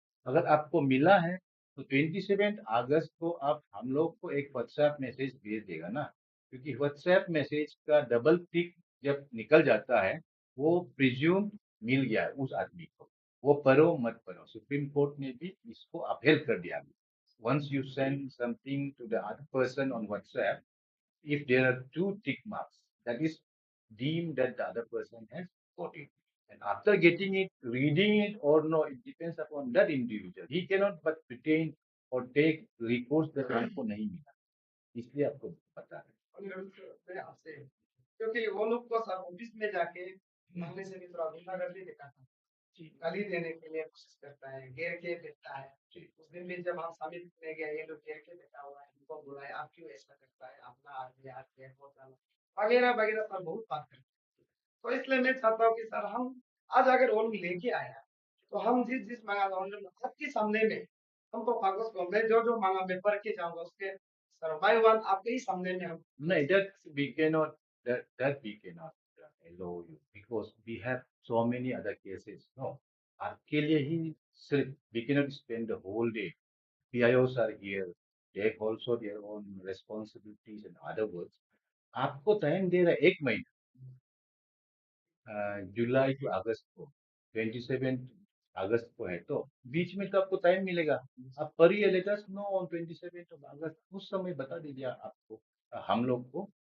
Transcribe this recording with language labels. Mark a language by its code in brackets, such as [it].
[hi] अगर आपको मिला है तो 27 अगस्त को आप हम लोग को एक व्हाट्सएप मैसेज भेज देगा ना, क्योंकि व्हाट्सएप मैसेज का डबल टिक जब निकल जाता है वो प्रिज्यूम मिल गया है उस आदमी को, वो पढ़ो मत पढ़ो. सुप्रीम कोर्ट ने भी इसको अपहेल कर दिया. [en] Once you send something to the other person on WhatsApp, if there are two tick marks, that is deemed that the other person has got it. And after getting it, reading it or no, it depends upon that individual. He cannot but pretend or take recourse that [hi] आपको नहीं मिला, इसलिए आपको पता है. मैं आपसे क्योंकि वो लोग को सब ऑफिस में जाके मांगने से भी थोड़ा गुंडागर्दी दिखाता है, गाली देने के लिए कोशिश करता है, घेर के देता है. उस दिन भी जब हम साबित करने गए ये लोग घेर के बैठा हुआ है, इनको बुलाया, आप क्यों ऐसा करता है, अपना आदमी आके बहुत सारा वगैरह वगैरह सब बहुत बात करते हैं. तो इसलिए मैं चाहता हूँ कि सर हम आज अगर वो लोग लेके आया तो हम जिस जिस मांगा आपके सामने में हमको कागज को मैं जो जो मांगा मैं पढ़ के जाऊंगा उसके सर बाय वन आपके ही सामने में हम. [en] नहीं, that we cannot, that we cannot allow you because we have so many other cases. No, [hi] आपके लिए ही सिर्फ [en] we cannot spend the whole day. PIOs are here. They have also their own responsibilities. In other words, [hi] आपको time दे रहा है एक महीना, जुलाई to अगस्त को, 27 अगस्त को है तो बीच में तो आपको टाइम मिलेगा. आप पढ़िए, [en] let us know on 27 August, [hi] उस समय बता दीजिए आपको हम लोग को.